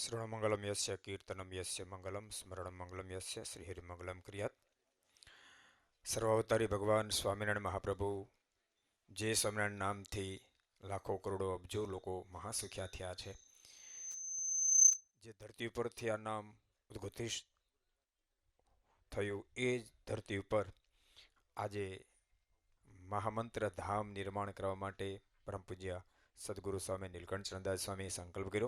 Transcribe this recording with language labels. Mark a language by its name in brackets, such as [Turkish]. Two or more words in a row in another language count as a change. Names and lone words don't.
[Sanskrit] श्रवणमंगलम यस्य कीर्तनम यस्य मंगलम स्मरण मंगलम यस्य श्रीहरिमंगलम क्रियात। [Gujarati] સર્વાવતારી ભગવાન સ્વામિનારાયણ મહાપ્રભુ જે સ્વામિનારાયણ નામથી લાખો કરોડો અબજો લોકો મહાસુખ્યા થયા છે, જે ધરતી ઉપરથી આ નામ ઉદ્ઘોષિત થયું એ જ ધરતી ઉપર આજે મહામંત્ર ધામ નિર્માણ કરવા માટે પરમ પૂજ્ય સદગુરુ સ્વામી નીલકંઠ ચરણદાસ સ્વામી સંકલ્પ કર્યો।